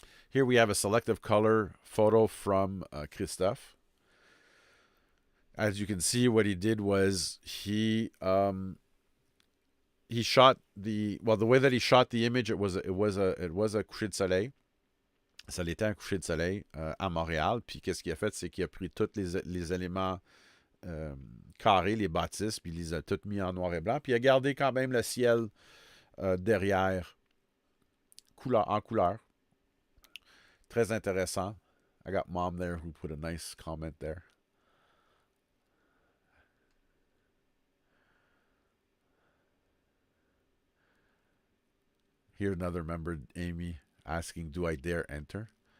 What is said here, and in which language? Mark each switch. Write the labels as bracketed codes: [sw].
[en] Here we have a selective color photo from Christophe. As you can see, what he did was he shot the way that he shot the image. It was a [fr] coucher de soleil. Ça l'était un coucher de soleil à Montréal. Puis qu'est-ce qu'il a fait, c'est qu'il a pris tous les éléments carrés, les bâtisses, puis il les a tous mis en noir et blanc. Puis il a gardé quand même le ciel derrière, en couleur. Très intéressant. [en] I got mom there who put a nice comment there. Here another member, Amy, asking, do I dare enter?